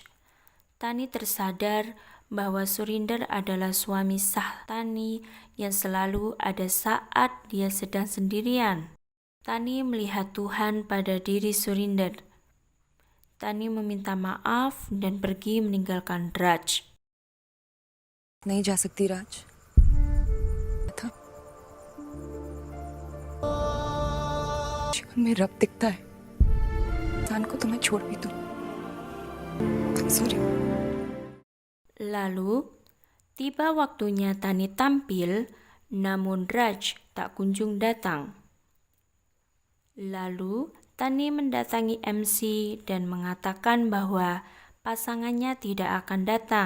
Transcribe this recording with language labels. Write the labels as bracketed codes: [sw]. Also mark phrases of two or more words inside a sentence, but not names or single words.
[id] Tani tersadar bahwa Surinder adalah suami sah Tani yang selalu ada saat dia sedang sendirian. Tani melihat Tuhan pada diri Surinder. Tani meminta maaf dan pergi meninggalkan Raj. [hi] नहीं जा सकती राज. था. जीवन में रब दिखता है. इंसान को तो मैं छोड़ भी दूं. Sorry. [id] Lalu, tiba waktunya Tani tampil, namun Raj tak kunjung datang. Lalu, Tani mendatangi MC dan mengatakan bahwa pasangannya tidak akan datang.